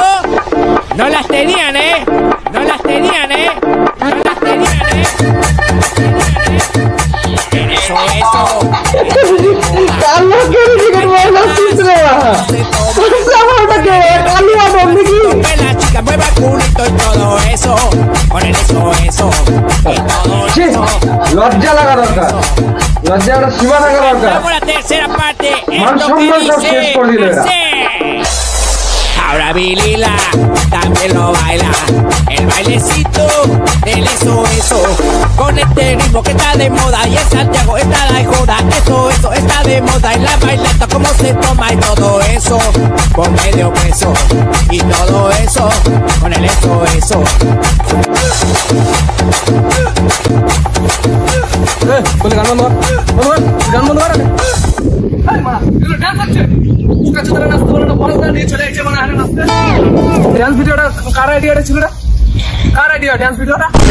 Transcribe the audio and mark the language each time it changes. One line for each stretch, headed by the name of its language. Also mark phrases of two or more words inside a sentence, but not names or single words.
Spanish: No las tenían, No las tenían, Eso. La chica mueva el culito y todo eso. Con el eso. Y todo eso.
Bangla: লজ্জা লাগা দরকার, লজ্জা একটা সীমা থাকা দরকার।
Spanish: Vamos a la tercera parte.
Bangla: মান সম্মান সব শেষ করে দিল এরা।
Spanish: Ahora Vilila también lo baila, el bailecito del eso, con este ritmo que está de moda y en Santiago está la joda, eso está de moda y la bailata como se toma y todo eso, con medio peso y todo eso, con el eso.
Bangla: বলে গান বন্ধ কর, গান বন্ধ কর।
English: dance videoটা
Bangla: কার আইডিয়াটা ছিল? কার
English: idea dance videoটা?